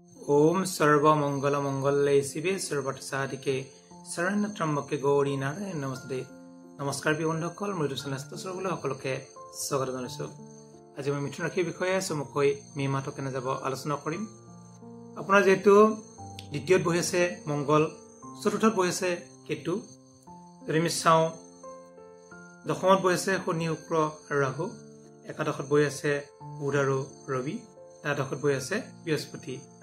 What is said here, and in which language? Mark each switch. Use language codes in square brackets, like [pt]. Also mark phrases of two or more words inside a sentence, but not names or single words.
[sa] ओम सर्व मंगल मंगले शिवे सर्वत्र साधिके शरण्य त्र्यंबके गौरी नारायण नमस्ते। [as] नमस्कार बंधुসকল মই চেনেললৈ সকলোকে স্বাগত জনাইছো। আজি মই মিথুন ৰাশিৰ বিষয়ে চমুকৈ মে মাহটো কেনে যাব আলোচনা কৰিম। আপোনাৰ যেহেতু দ্বিতীয়ত বহি আছে মংগল, চতুৰ্থত বহি আছে কেতু, আমি চাওঁ দশমত বহি আছে শনি শুক্ৰ আৰু ৰাহু, একাদশত বহি আছে বুধ আৰু ৰবি, দ্বাদশত বহি আছে বৃহস্পতি।